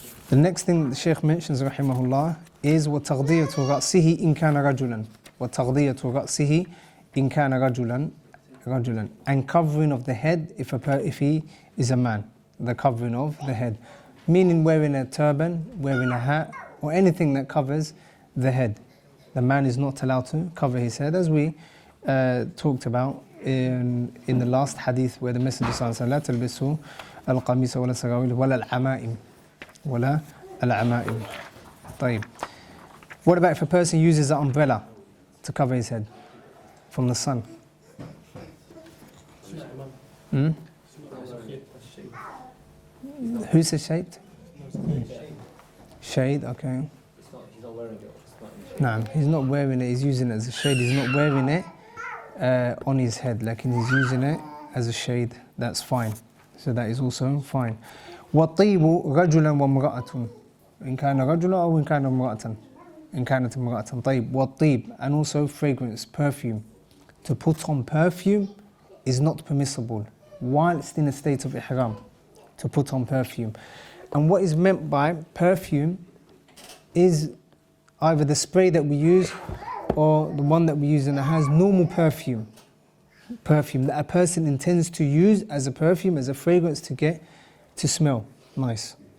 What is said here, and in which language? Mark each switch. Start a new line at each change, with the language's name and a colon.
English: The next thing the Shaykh mentions, rahimahullah, is
Arabic: وَتَغْضِيَةُ رَأْسِهِ إِنْ كَانَ رَجُلًا. وَتَغْضِيَةُ رَأْسِهِ إِنْ كَانَ رَجُلًا. رجلا.
English: And covering of the head if he is a man. The covering of the head. Meaning wearing a turban, wearing a hat, or anything that covers the head. The man is not allowed to cover his head, as we talked about in the last hadith where the Messenger sallallahu alaihi wasallam
Arabic: لا تلبسوا القميص ولا السراويل ولا العمائم
English: ولا العمائم.
Arabic: طيب.
English: What about if a person uses an umbrella to cover his head from the sun? Who says shade? Shade, okay. He's not wearing it. No, he's not wearing it, he's using it as a shade. He's not wearing it on his head, like he's using it as a shade. That's fine. So that is also fine.
Arabic: وَالطِّيبُ رَجُلًا وَامْرَأَةٌ إن كان رجلا أو إن كان امرأة إن كانت امرأة. طيب.
English: والطيب, and also fragrance, perfume. To put on perfume is not permissible whilst in a state of ihram. To put on perfume. And what is meant by perfume is either the spray that we use or the one that we use and it has normal perfume that a person intends to use as a perfume, as a fragrance to get to smell nice.